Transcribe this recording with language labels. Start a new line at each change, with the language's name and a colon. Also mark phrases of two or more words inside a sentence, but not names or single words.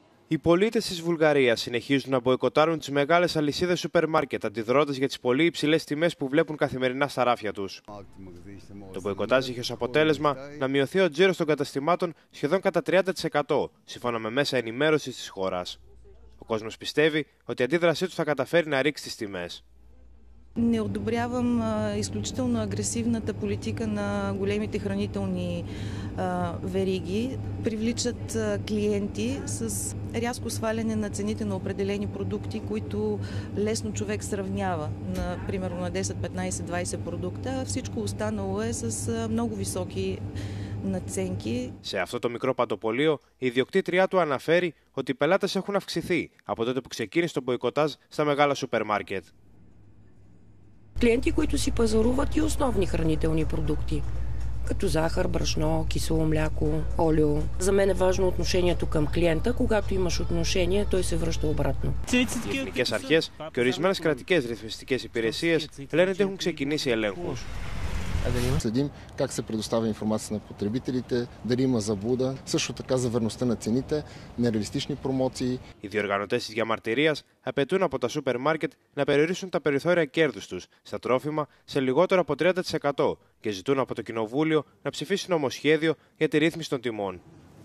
Greek: Οι πολίτες της Βουλγαρίας συνεχίζουν να μποϊκοτάρουν τις μεγάλες αλυσίδες σούπερ μάρκετ, αντιδρώντας για τις πολύ υψηλές τιμές που βλέπουν καθημερινά στα ράφια τους. Το μποϊκοτάζ είχε ως αποτέλεσμα να μειωθεί ο τζίρος των καταστημάτων σχεδόν κατά 30%, σύμφωνα με μέσα ενημέρωσης της χώρας. Ο κόσμος πιστεύει ότι η αντίδρασή του θα καταφέρει να ρίξει τις τιμές.
Bulgarian: Не одобрявам изключително агресивната политика на големите хранителни вериги. Привличат клиенти с рязко сваляне на цените на определени продукти, които лесно човек сравнява, примерно на 10, 15, 20 продукта. Всичко останало е с много високи наценки.
Greek: Σε αυτό το μικρό παντοπολείο, η ιδιοκτήτριά του αναφέρει ότι οι πελάτες έχουν αυξηθεί από τότε που ξεκίνησε το μποϊκοτάζ στα μεγάλα σούπερ μάρκετ.
Bulgarian: Клиенти, които си пазаруват и основни хранителни продукти, като захар, брашно, кисело мляко, олио. За мен е важно отношението към клиента. Когато имаш отношение, той се връща обратно.
Greek: Οι εθνικές αρχές και ορισμένες κρατικές ρυθμιστικές υπηρεσίες λένε ότι έχουν ξεκινήσει ελέγχους.
Bulgarian: Следим как се предоставя информация на потребителите, дали има заблуда, също така за верността на цените, нереалистични промоции.
Greek: Οι διοργανωτές της διαμαρτυρίας απαιτούν από τα σούπερ μάρκετ να περιορίσουν τα περιθώρια κέρδους τους στα τρόφιμα σε λιγότερο από 30% και ζητούν από το Κοινοβούλιο να ψηφίσει νομοσχέδιο για τη ρύθμιση των τιμών.